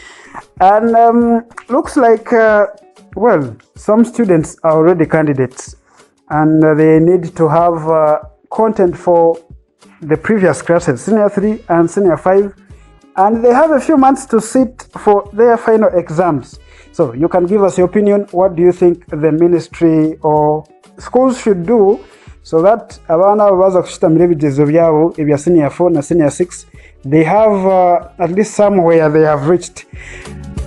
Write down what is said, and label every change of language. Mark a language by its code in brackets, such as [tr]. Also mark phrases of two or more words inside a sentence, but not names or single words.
[en] And looks like, some students are already candidates, and they need to have content for the previous classes, Senior 3 and Senior 5, and they have a few months to sit for their final exams. So you can give us your opinion. What do you think the ministry or schools should do so that [nyn] abana baza kushitamira ebigezo byabo ebya Senior 4 na Senior 6 [en] they have at least somewhere they have reached?